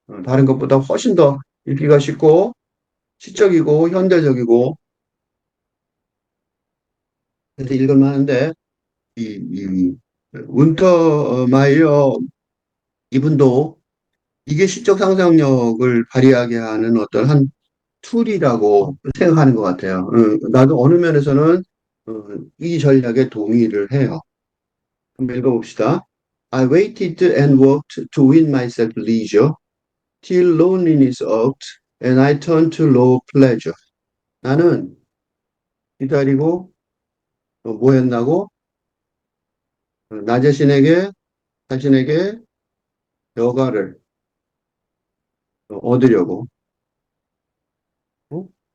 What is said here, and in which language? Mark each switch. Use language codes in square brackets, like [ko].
[ko] 다른 것보다 훨씬 더 읽기가 쉽고 시적이고 현대적이고 그래서 읽을만 한데 이 운터마이어 이분도 이게 시적 상상력을 발휘하게 하는 어떤 한 툴이라고 생각하는 것 같아요. 나도 어느 면에서는 어, 이 전략에 동의를 해요. 한번 읽어봅시다. [en] I waited and worked to win myself leisure till loneliness irked and I turned to low pleasure. [ko] 나는 기다리고 뭐 했나고 나 자신에게 여가를 얻으려고 어?